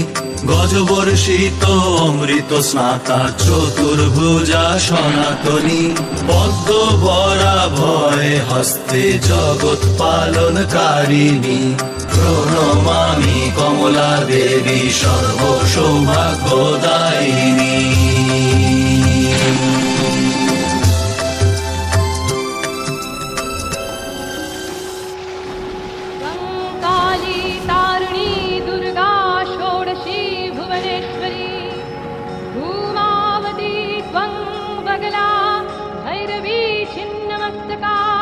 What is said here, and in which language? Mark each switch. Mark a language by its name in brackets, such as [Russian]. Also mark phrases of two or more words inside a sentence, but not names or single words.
[Sanskrit] গজবর্ষিত অমৃত স্নাতা চতুর্ভুজা সনাতনী। পদ্ম বরা ভয় হস্তে জগৎ পালনকারিণী। প্রণমামি কমলা দেবী সর্বসৌভাগ্যদায়িনী। काली तारिणी दुर्गा षोडशी भुवनेश्वरी। धूमावती त्वं बगला भैरवी छिन्नमस्तका।